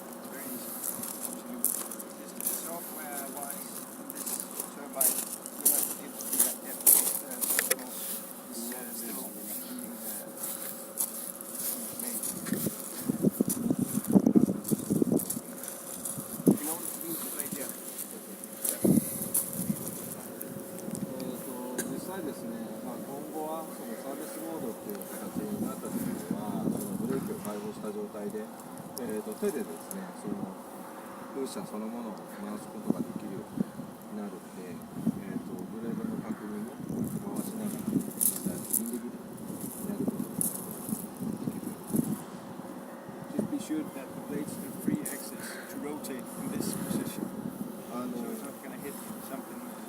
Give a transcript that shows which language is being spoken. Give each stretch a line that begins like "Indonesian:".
English: Very easy to use. This software-wise, on this turbine, you're not able to do that yet. Service mode is still made. In order to use the blade, yeah.
Japanese: 実際ですね、今後はそのサービスモードっていう形になった時には、そのブレーキを解放した状態で、手でですね、その風車そのものを回すことができるようになるので、ブレードの確認を回しながら実際にインディビドやることができる。
English: Just be sure that the blades have free access to rotate in this position. So it's not going to hit something.